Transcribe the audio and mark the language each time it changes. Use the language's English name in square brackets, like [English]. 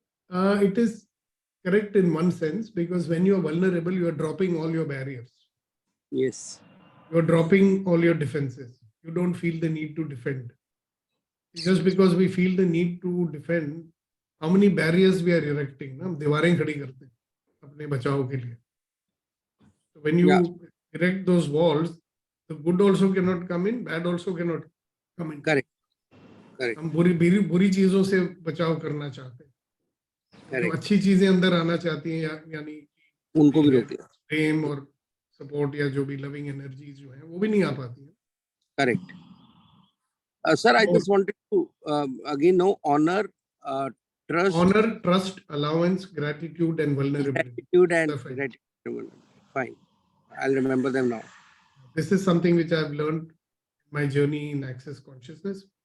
[English] It is correct in one sense, because when you are vulnerable, you are dropping all your barriers. Yes. You're dropping all your defenses. You don't feel the need to defend. Just because we feel the need to defend, how many barriers we are erecting? [Hindi] हम दीवारें खड़ी करते हैं अपने बचाव के लिए. [English] So when you erect those walls, the good also cannot come in, bad also cannot come in. Correct. Correct. [Hindi] हम बुरी चीजों से बचाव करना चाहते हैं. जो अच्छी चीजें अंदर आना चाहती हैं, यानी उनको भी रोकते हैं. प्रेम और सपोर्ट या जो भी लविंग एनर्जीज जो है वो भी नहीं आ पाती है. [English] Correct. Sir, I just wanted to again know honor, trust. Honor, trust, allowance, gratitude, and vulnerability. Gratitude and gratitude. Fine. I'll remember them now. This is something which I've learned in my journey in Access Consciousness.